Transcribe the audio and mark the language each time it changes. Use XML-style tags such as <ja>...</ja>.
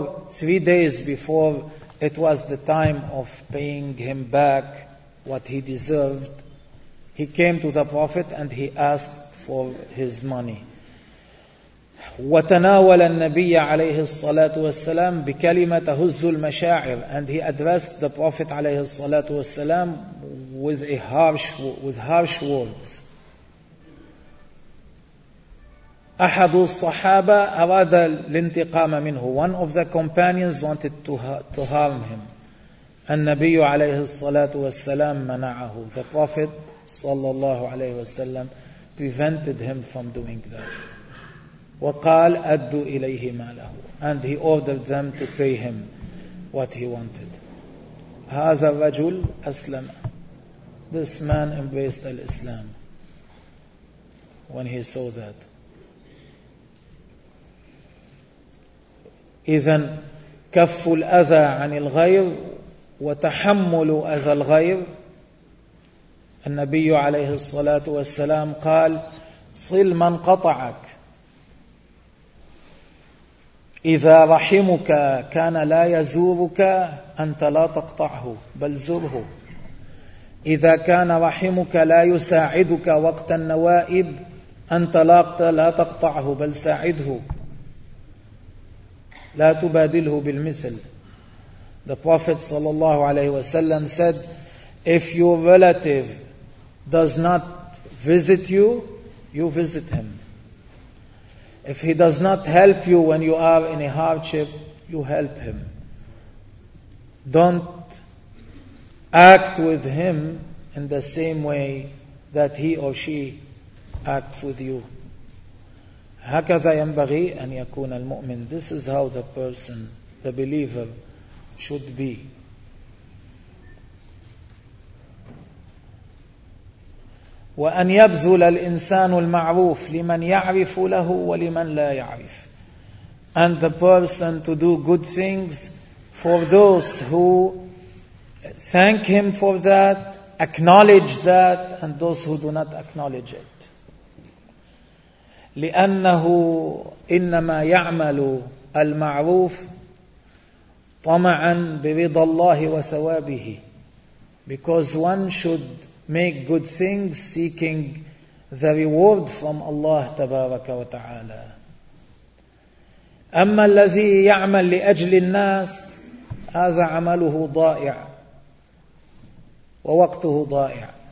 <en>Three days before it was the time of paying him back what he deserved, he came to the Prophet and he asked for his money.</en> <ar>وتناول النبي عليه الصلاة والسلام بكلمة تهز المشاعر,</ar> <en>and he addressed the Prophet عليه الصلاة والسلام with harsh words.</en> <ar>أحد الصحابة أراد الانتقام منه.</ar> <en>One of the companions wanted to harm him.</en> <ar>النبي عليه الصلاة والسلام منعه.</ar> <en>The Prophet</en> <ar>صلى الله عليه وسلم</ar> <en>prevented him from doing that.</en> <ar>وقال أدوا إليه ماله.</ar> <en>And he ordered them to pay him what he wanted.</en> <ar>هذا الرجل أسلم.</ar> <en>This man embraced Islam when he saw that.</en> <ar>إذن كف الأذى عن الغير وتحمل أذى الغير. النبي عليه الصلاة والسلام قال صل من قطعك إذا رحمك كان لا يزورك أنت لا تقطعه بل زره, إذا كان رحمك لا يساعدك وقت النوائب أنت لا تقطعه بل ساعده, لا تبادله بالمثل.</ar> <en>The Prophet</en> <ar>صلى الله عليه وسلم</ar> <en>said, if your relative does not visit you, you visit him. If he does not help you when you are in a hardship, you help him. Don't act with him in the same way that he or she acts with you.</en> <ar>هكذا ينبغي أن يكون المؤمن.</ar> <en>This is how the person, the believer, should be.</en> <ar>وأن يبذل الإنسان المعروف لمن يعرف له ولمن لا يعرف.</ar> <en>And the person to do good things for those who thank him for that, acknowledge that, and those who do not acknowledge it.</en> <ar>لأنه إنما يعمل المعروف طمعا برضا الله وثوابه.</ar> <en>Because one should make good things seeking the reward from Allah</en> <ar>تبارك وتعالى. أما الذي يعمل لأجل الناس هذا عمله ضائع ووقته ضائع.</ar>